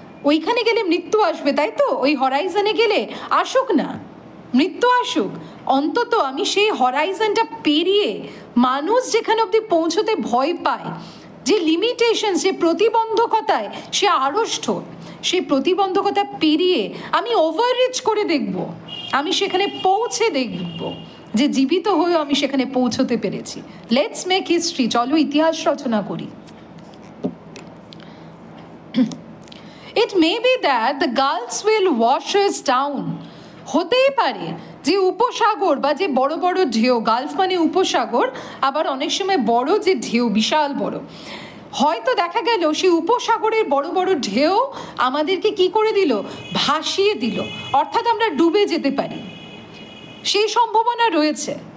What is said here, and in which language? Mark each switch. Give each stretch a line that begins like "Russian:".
Bangla: ওইখানে গেলে মৃত্যু আসবে, তাই তো? ওই হরাইজনে গেলে আসুক না, মৃত্যু আসুক, অন্তত আমি সেই হরাইজনটা পেরিয়ে, মানুষ যেখানে অবধি পৌঁছতে ভয় পায়, যে লিমিটেশন, যে প্রতিবন্ধকতায় সে আড়ষ্ট, সেই প্রতিবন্ধকতা পেরিয়ে আমি ওভাররিচ করে দেখব, আমি সেখানে পৌঁছে দেখব যে জীবিত হয়েও আমি সেখানে পৌঁছতে পেরেছি।
English: let's make history,
Bangla: চলো ইতিহাস রচনা করি।
English: It may be that the gulfs will wash us down.
Bangla: হতেই পারে যে উপসাগর বা যে বড় বড় ঢেউ, গালফ মানে উপসাগর, আবার অনেক সময় বড় যে ঢেউ, বিশাল বড়, হয়তো দেখা গেল সেই উপসাগরের বড় বড় ঢেউ আমাদেরকে কি করে দিল, ভাসিয়ে দিল, অর্থাৎ আমরা ডুবে যেতে পারি, সেই সম্ভাবনা রয়েছে।